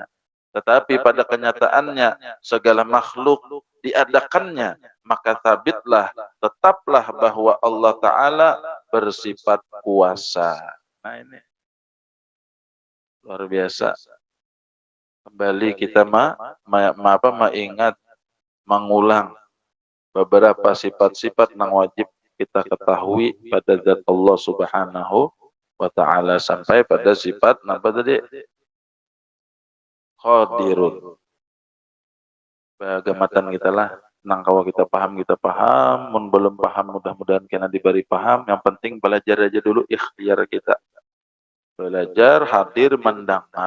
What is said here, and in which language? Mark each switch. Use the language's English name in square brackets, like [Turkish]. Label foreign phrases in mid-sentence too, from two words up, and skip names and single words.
[Indonesian] Tetapi pada kenyataannya segala makhluk diadakannya, maka sabitlah, tetaplah bahwa Allah Ta'ala bersifat kuasa. Nah ini luar biasa. Kembali kita mengingat, mengulang beberapa sifat-sifat yang wajib kita ketahui pada zat Allah [Arabic] سبحانه وتعالى, [Indonesian] sampai pada sifat apa tadi? Qadirun. [Banjar] Bagamatan kita lah, nang kalau kita paham, mun belum paham mudah-mudahan kena diberi paham. [Indonesian] Yang penting belajar aja dulu, ikhtiar kita. Belajar, hadir, mendengar.